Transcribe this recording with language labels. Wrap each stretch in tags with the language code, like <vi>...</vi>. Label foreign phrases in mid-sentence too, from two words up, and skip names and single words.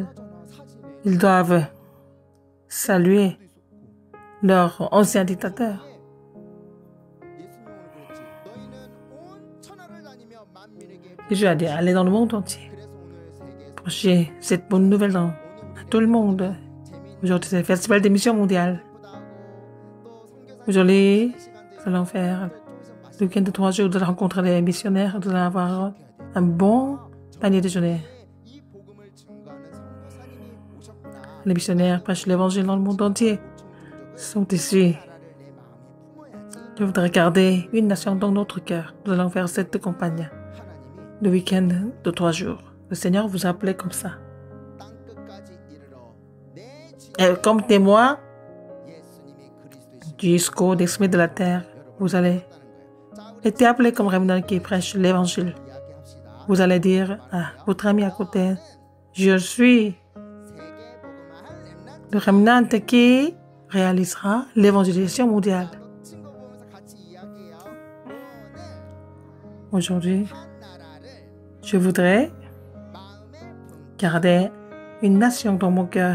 <ko>사진에</ko> <fr>ils doivent saluer leur ancien dictateur.</fr> <ko>예수님은 그랬지. 너희는 온 천하를 다니며 만민에게</ko> <fr>Jésus a dit, allez dans le monde entier,</fr> <ko>그래서 오늘 세계에서</ko> <fr>prêchez cette bonne nouvelle à tout le monde. Aujourd'hui, c'est le festival des missions mondiales. Aujourd'hui, nous allons faire le week-end de 3 jours, nous allons rencontrer les missionnaires, nous allons avoir un bon panier déjeuner.</fr> <ko>이 복음을 증거하는 선교사님이 오셨구나.</ko> <fr>Les missionnaires prêchent l'évangile dans le monde entier. Sont ici.</fr> <ko>나라를 내 마음에 품어야지.</ko> <fr>Je voudrais garder une nation dans notre cœur. Nous allons faire cette campagne,</fr> <ko>하나님이</ko> <fr>le week-end de 3 jours. Le Seigneur vous a appelé comme ça.</fr> <ko>땅 끝까지 이르러 내</ko> <fr>Et comme témoin</fr> <ko>예수님이 그리스도이신</ko> <fr>jusqu'au dessemet de la terre, vous allez être appelé comme remnant qui prêche l'évangile.</fr> <ko>이야기합시다.</ko> <fr>Vous allez dire à votre ami à côté, je suis</fr> <ko>세계 복음화할 렘넌트</ko> <fr>le remnant qui réalisera l'évangélisation mondiale.</fr> <ko>친구 보면서 같이 이야기해요. 오늘</ko> <fr>Aujourd'hui,</fr> <ko>한 나라를</ko> <fr>je voudrais</fr> <ko>마음에 품고</ko> <fr>garder une nation dans mon cœur.</fr>